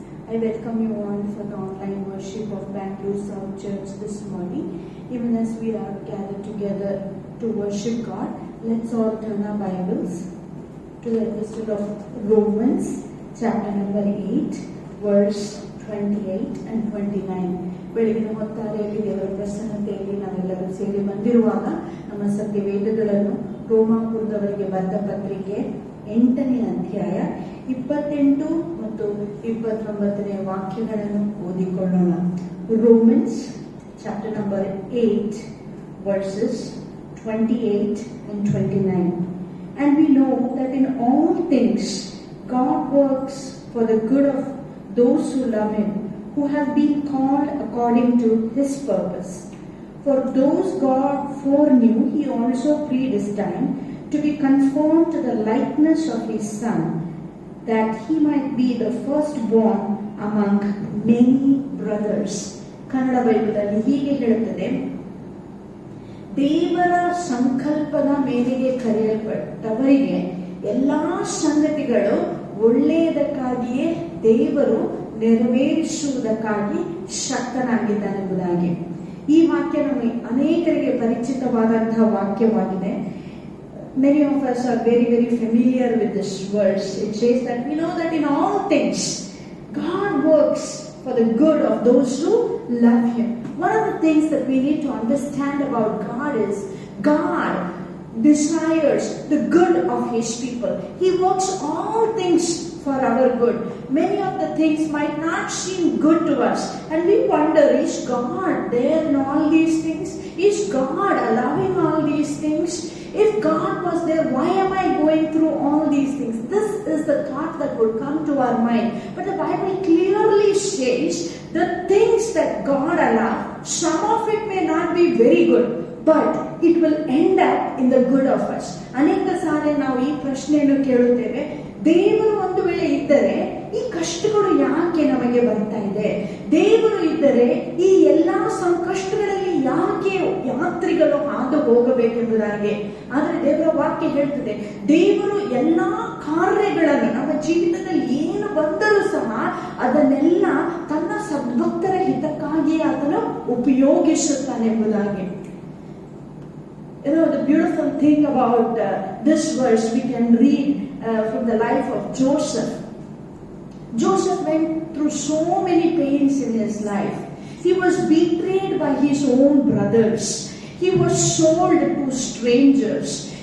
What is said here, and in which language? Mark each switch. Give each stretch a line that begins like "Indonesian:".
English: I welcome you all for the online worship of Bangalore South Church this morning. Even as we are gathered together to worship God, let's all turn our Bibles to the epistle of Romans, chapter number 8, verse 28 and 29.
Kannada: ಬೆಳಗಿನ ಹೊತ್ತಾರೆಯಲ್ಲಿ ದೇವರ ಪ್ರಸನ್ನತೆಯಲ್ಲಿ ನಾವೆಲ್ಲರೂ ಸೇರಿ ಬಂದಿರುವಾಗ ನಮ್ಮ ಸತ್ಯ ವೇದಗಳನ್ನು ರೋಮಾಪುರದವರಿಗೆ ಬರೆದ ಪತ್ರಿಕೆ 8ನೇ ಅಧ್ಯಾಯ 28 ಮತ್ತು 29ನೇ ವಾಕ್ಯಗಳನ್ನು ಓದಿಕೊಳ್ಳೋಣ.
English: Romans chapter number 8 verses 28 and 29. And we know that in all things God works for the good of those who love Him, who have been called according to His purpose. For those God foreknew, He also predestined to be conformed to the likeness of His Son, that He might be the firstborn among many brothers.
Kannada: Kannada ಬೈಬಲಲ್ಲಿ ಹೀಗೆ ಹೇಳುತ್ತದೆ, ದೇವರ ಸಂಕಲ್ಪದ ಮೇರೆಗೆ ಕರೆಯಲ್ಪಟ್ಟವರಿಗೆ ಎಲ್ಲಾ ಸಂಗತಿಗಳು ಒಳ್ಳೆಯದಕ್ಕಾಗಿಯೇ ದೇವರು ನೆರವೇರಿಸುವುದಕ್ಕಾಗಿ ಶಕ್ತನಾಗಿದ್ದಾನೆಂಬುದಾಗಿ. ಈ ವಾಕ್ಯ ನಮಗೆ ಅನೇಕರಿಗೆ ಪರಿಚಿತವಾದಂತಹ ವಾಕ್ಯವಾಗಿದೆ.
English: Many of us are very, very familiar with this verse. It says that we know that in all things God works for the good of those who love Him. One of the things that we need to understand about God is God desires the good of His people. He works all things for our good. Many of the things might not seem good to us, and we wonder, is God there in all these things? Is God allowing all these things? If God was there, why am I going through all these things? This is the thought that would come to our mind. But the Bible clearly says the things that God allows, some of it may not be very good, but it will end up in the good of us.
Kannada: ಅನೇಕ ಸಾರಿ ನಾವು ಈ ಪ್ರಶ್ನೆಯನ್ನು ಕೇಳುತ್ತೇವೆ, ದೇವರು ಒಂದು ವೇಳೆ ಇದ್ದರೆ ಈ ಕಷ್ಟಗಳು ಯಾಕೆ ನಮಗೆ ಬರ್ತಾ ಇದೆ? ದೇವರು ಇದ್ದರೆ ಈ ಎಲ್ಲಾ ಸಂಕಷ್ಟಗಳಲ್ಲಿ ಯಾಕೆ ಯಾತ್ರಿಗಳು ಹಾದು ಹೋಗಬೇಕೆಂಬುದಾಗಿ. ಆದರೆ ದೇವರ ವಾಕ್ಯ ಹೇಳ್ತದೆ, ದೇವರು ಎಲ್ಲಾ ಕಾರ್ಯಗಳನ್ನು ನಮ್ಮ ಜೀವಿತದಲ್ಲಿ ಏನು ಬಂದರೂ ಸಹ ಅದನ್ನೆಲ್ಲ ತನ್ನ ಸದ್ಭಕ್ತರ ಹಿತಕ್ಕಾಗಿ ಆತನು ಉಪಯೋಗಿಸುತ್ತಾನೆಂಬುದಾಗಿ.
English: You know, the beautiful thing about this verse we can read from the life of Joseph. Joseph went through so many pains in his life. He was betrayed by his own brothers. He was sold to strangers.